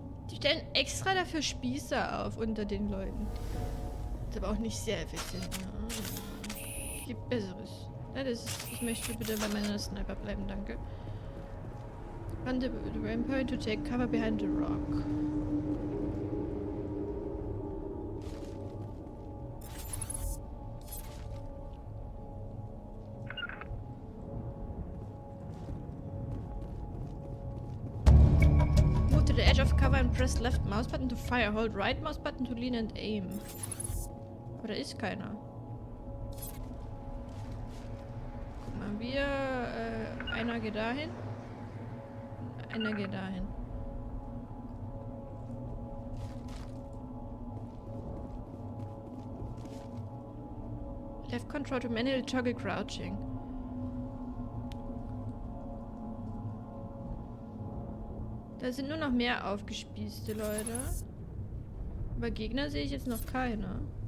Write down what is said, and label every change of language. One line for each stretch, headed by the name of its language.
German: Die stellen extra dafür Spießer auf unter den Leuten. Ist aber auch nicht sehr effizient. Ne? Gibt Besseres. Ja, ich möchte bitte bei meiner Sniper bleiben, danke.
English: Run the rampart to take cover behind the rock. Move to the edge of cover and press left mouse button to fire. Hold right mouse button to lean and aim.
German: Aber da ist keiner. Guck mal, einer geht dahin. Einer geht dahin.
English: Left control to manually toggle crouching.
German: Da sind nur noch mehr aufgespießte Leute. Aber Gegner sehe ich jetzt noch keine.